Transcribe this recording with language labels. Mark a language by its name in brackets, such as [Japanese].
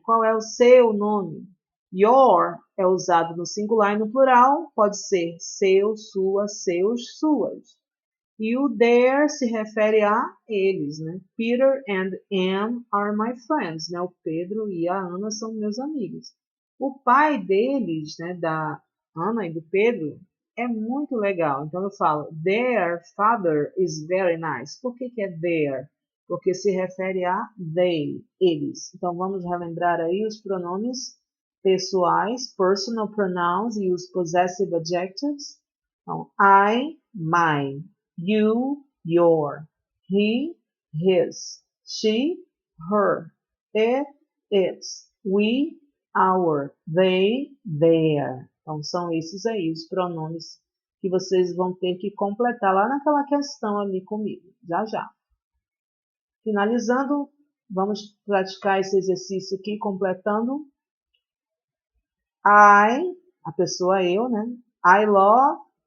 [Portuguese] Qual é o seu nome? Your é usado no singular e no plural, pode ser seu, sua, seus, suas. E o their se refere a eles, né? [English] Peter and Anne are my friends, [Portuguese] né? O Pedro e a Ana são meus amigos. O pai deles, né, da Ana e do Pedro, é muito legal. Então eu falo, [English] their father is very nice. [Portuguese] Por que é their? Porque se refere a they, eles. Então vamos relembrar aí os pronomes pessoais, personal pronouns e os possessive adjectives. [English] Então, I, my, you, your, he, his, she, her, it, its, we, our, they, their. [Portuguese] Então, são esses aí os pronomes que vocês vão ter que completar lá naquela questão ali comigo, já já. Finalizando, vamos praticar esse exercício aqui, completando. I, a pessoa eu, né? [English] I love.